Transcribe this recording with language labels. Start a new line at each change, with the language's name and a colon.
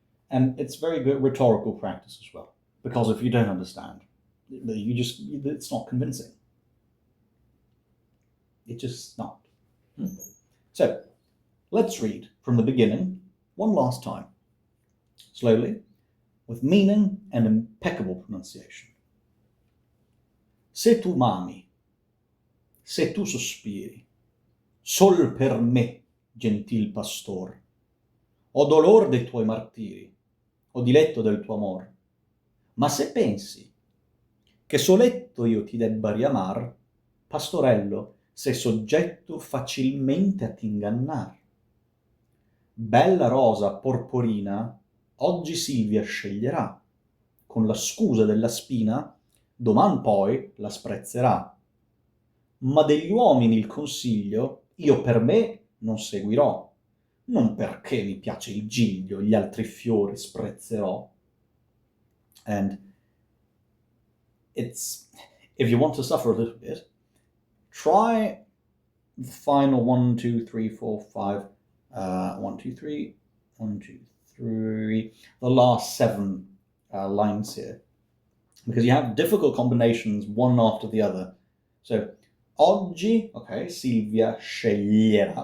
English: And it's very good rhetorical practice as well. Because if you don't understand, it's not convincing. It's just not. So, let's read from the beginning one last time, slowly, with meaning and impeccable pronunciation.
Italian: Se tu m'ami, se tu sospiri, sol per me, gentil pastor, ho dolor dei tuoi martiri, ho diletto del tuo amor, ma se pensi che soletto io ti debba riamar, pastorello, sei soggetto facilmente a t'ingannar. Bella rosa porporina, oggi Silvia sceglierà, con la scusa della spina, doman poi la sprezzerà. Ma degli uomini il consiglio io per me non seguirò, non perché mi piace il giglio, gli altri fiori sprezzerò.
English: And if you want to suffer a little bit, try the final 1, 2, 3, 4, 5, 1, 2, 3, 1, 2, 3, the last 7 lines here. Because you have difficult combinations one after the other.
Italian: So, oggi, okay, Silvia sceglierà.